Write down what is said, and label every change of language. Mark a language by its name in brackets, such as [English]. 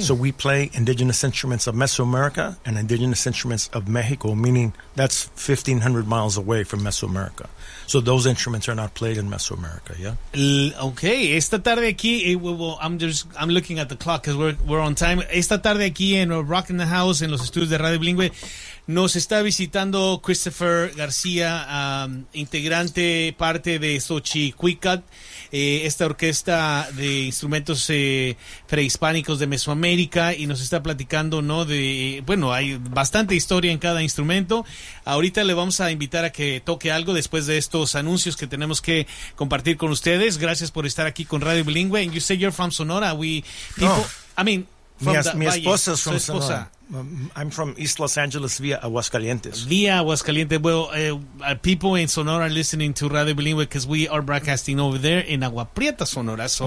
[English] So we play indigenous instruments of Mesoamerica and indigenous instruments of Mexico, meaning that's 1,500 miles away from Mesoamerica. So those instruments are not played in Mesoamerica, yeah? Okay. [Spanish] Esta tarde aquí, [English] I'm looking at the clock because we're on time. [Spanish] Esta tarde aquí en Rock in the House, en los estudios de Radio Bilingüe, nos está visitando Christopher García, integrante, parte de Xochiquicat, esta orquesta de instrumentos prehispánicos de Mesoamérica, y nos está platicando, ¿no?, de, bueno, hay bastante historia en cada instrumento. Ahorita le vamos a invitar a que toque algo después de estos anuncios que tenemos que compartir con ustedes. Gracias por estar aquí con Radio Bilingüe. [English] And you say you're from Sonora. [Spanish] Mi esposa es de Sonora. [English] I'm from East Los Angeles via Aguascalientes. Via Aguascalientes. Well, people in Sonora are listening to Radio Bilingüe because we are broadcasting over there in Agua Prieta, Sonora. So,